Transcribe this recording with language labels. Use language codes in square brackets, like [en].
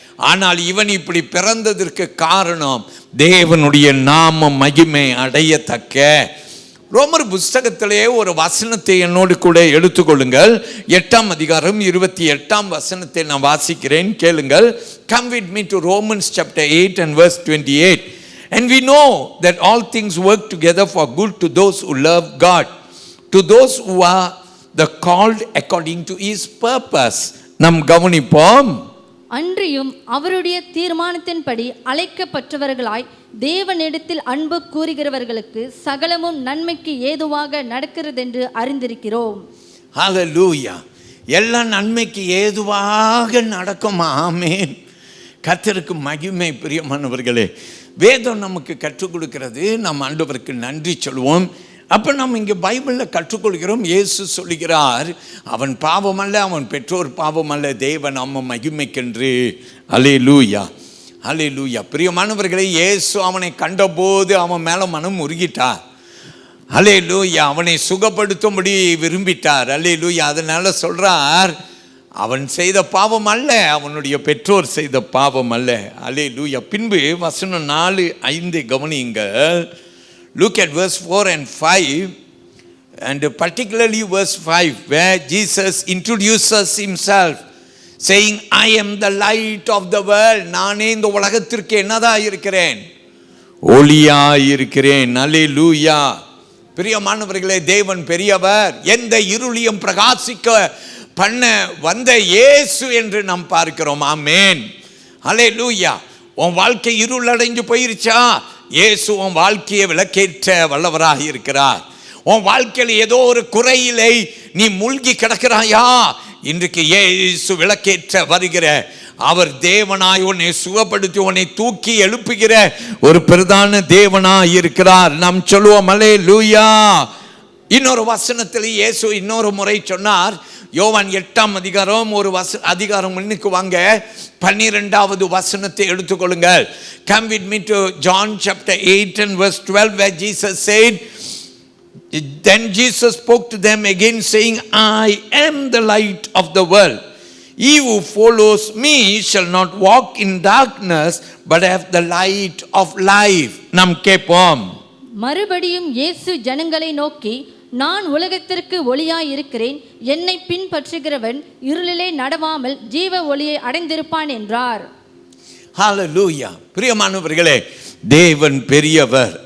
[ta] ஆனால் இவன் இப்படி பிறந்ததற்கு காரணம் தேவனுடைய நாம மகிமை அடையத்தக்க. ரோமர் புஸ்தகத்திலே ஒரு வசனத்தை என்னோடு கூட எடுத்துக்கொள்ளுங்கள். 8ஆம் அதிகாரம் 28ஆம் வசனத்தை நான் வாசிக்கிறேன், கேளுங்கள். [en] Come with me to Romans chapter 8 and verse 28. And we know that all things work together for good to those who love God, to those who are the called according to his purpose. [ta] நாம் கவனிப்போம். அன்றியும் அவருடைய தீர்மானத்தின்படி அழைக்கப்பட்டவர்களாய் தேவனிடத்தில் அன்பு கூறுகிறவர்களுக்கு சகலமும் நன்மைக்கு ஏதுவாக நடக்கிறது என்று அறிந்திருக்கிறோம். ஹல்லேலூயா. எல்லாம் நன்மைக்கு ஏதுவாக நடக்கும். ஆமென். கர்த்தருக்கு மகிமை. பிரியமானவர்களே, வேதம் நமக்கு கற்றுக் கொடுக்கிறது. நாம் ஆண்டவருக்கு நன்றி சொல்வோம். அப்போ நம்ம இங்கே பைபிளில் கற்றுக்கொள்கிறோம், இயேசு சொல்லுகிறார், அவன் பாவம் அல்ல, அவன் பெற்றோர் பாவம் அல்ல, தேவன் நம்ம மகிமைக்கென்று. அல்லேலூயா, அல்லேலூயா. பிரியமானவர்களே, இயேசு அவனை கண்டபோது அவன் மேலே மனம் உருகிட்டார். அல்லேலூயா. அவனை சுகப்படுத்தும்படி விரும்பிட்டார். அல்லேலூயா. அதனால சொல்றார், அவன் செய்த பாவம் அல்ல, அவனுடைய பெற்றோர் செய்த பாவம் அல்ல. அல்லேலூயா. பின்பு வசனம் 4-5 கவனியுங்கள். [en] Look at verse 4 and 5, and particularly verse 5, where Jesus introduces himself saying, I am the light of the world. [ta] நானே இந்த உலகத்திற்கு என்னதா இருக்கிறேன்? ஒளியாய் இருக்கிறேன். அல்லேலூயா. பிரியமானவர்களே, தேவன் பெரியவர். எந்த இருளியும் பிரகாசிக்க பண்ண வந்த இயேசு என்று நாம் பார்க்கிறோம். ஆமென். அல்லேலூயா. உன் வாழ்க்கை இருள் அடைஞ்சு போயிருச்சா? இயேசு உன் வாழ்க்கையை விளக்கேற்ற வல்லவராக இருக்கிறார். உன் வாழ்க்கையில் ஏதோ ஒரு குறையிலே நீ மூழ்கி கிடக்கிறாயா? இன்றைக்கு இயேசு விளக்கேற்ற வருகிற அவர் தேவனாய் உன்னை சுகப்படுத்தி உன்னை தூக்கி எழுப்புகிற ஒரு பிரதான தேவனாய் இருக்கிறார். நாம் சொல்லுவோம் அல்லேலூயா. இன்னொரு வசனத்தில் இயேசு இன்னொரு முறை சொன்னார். யோவான் 8ஆம் அதிகாரம் ஒரு அதிகாரம் முன்னுக்கு வாங்க, 12வது வசனத்தை எடுத்துக்கொள்ளுங்கள். [en] Come with me to John chapter 8 and verse 12, where Jesus said, then Jesus spoke to them again saying, I am the light of the world. He who follows me shall not walk in darkness but have the light of life. [ta] நாம் கேட்போம். மறுபடியும் இயேசு ஜனங்களை நோக்கி, நான் உலகத்திற்கு ஒளியாய் இருக்கிறேன். என்னை பின்பற்றுகிறவன் இருளிலே நடவாமல் ஜீவ ஒளியை அடைந்திருப்பான் என்றார். ஹalleluya. பிரியமானவர்களே, தேவன் பெரியவர்.